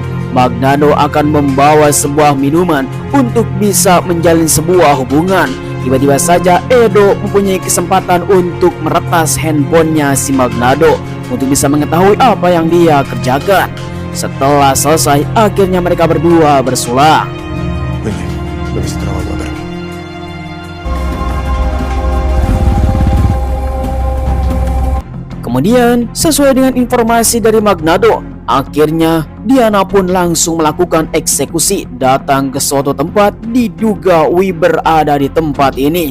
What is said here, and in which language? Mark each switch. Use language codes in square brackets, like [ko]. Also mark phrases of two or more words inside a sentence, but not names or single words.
[id] Magnano akan membawa sebuah minuman untuk bisa menjalin sebuah hubungan. Tiba-tiba saja Edo mempunyai kesempatan untuk meretas handphonenya si Magnano untuk bisa mengetahui apa yang dia kerjakan. Setelah selesai, akhirnya mereka berdua bersulang. [it] Quindi, dove si trova Weber? [id] Kemudian, sesuai dengan informasi dari Magnano, akhirnya Diana pun langsung melakukan eksekusi, datang ke suatu tempat diduga Weber ada di tempat ini.